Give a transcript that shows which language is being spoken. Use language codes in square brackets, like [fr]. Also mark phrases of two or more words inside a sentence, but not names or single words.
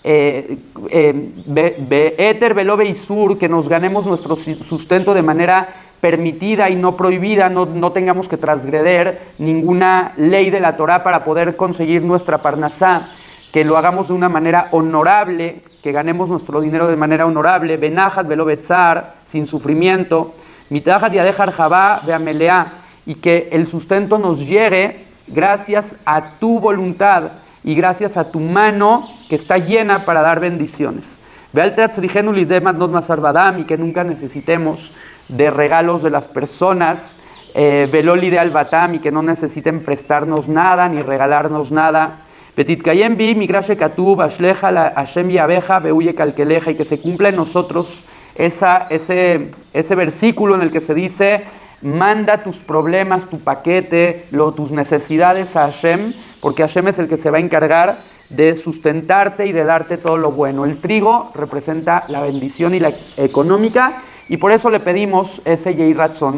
[he] בהיתר ולא באיסור, [es] que nos ganemos nuestro sustento de manera permitida y no prohibida, no tengamos que transgreder ninguna ley de la Torá para poder conseguir nuestra parnasá, que lo hagamos de una manera honorable, que ganemos nuestro dinero de manera honorable, [he] בנחת ולא בצער, [es] sin sufrimiento, [he] מתחת ידך הרחבה והמלאה, [es] y que el sustento nos llegue gracias a tu voluntad y gracias a tu mano que está llena para dar bendiciones. Y que nunca necesitemos de regalos de las personas, [he] ולא לידי הלוואתם, [es] y que no necesiten prestarnos nada ni regalarnos nada. [he] ותתקיים בי מקרא שכתוב השלך על ה׳ יהבך והוא יכלכלך, [es] y que se cumpla en nosotros ese versículo en el que se dice: manda tus problemas, tu paquete, tus necesidades a Hashem, porque Hashem es el que se va a encargar de sustentarte y de darte todo lo bueno. El trigo representa la bendición y la económica, y por eso le pedimos ese [he] יהי רצון.